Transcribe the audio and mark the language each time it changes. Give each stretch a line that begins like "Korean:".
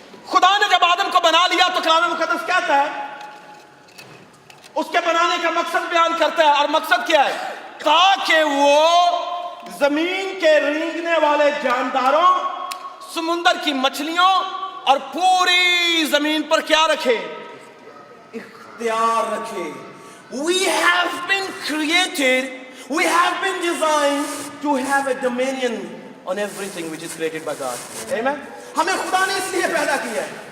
Urdu: خدا نے جب آدم کو بنا لیا تو کلام مقدس کہتا ہے، اس کے بنانے کا مقصد بیان کرتا ہے. اور مقصد کیا ہے؟ تاکہ وہ زمین کے رینگنے والے جانداروں، سمندر کی مچھلیوں اور پوری زمین پر کیا رکھے؟ اختیار رکھے.
English: We have been created, we have been designed to have a dominion on everything which is created by God. Amen.
Urdu: ہمیں خدا نے اس لیے پیدا کیا ہے.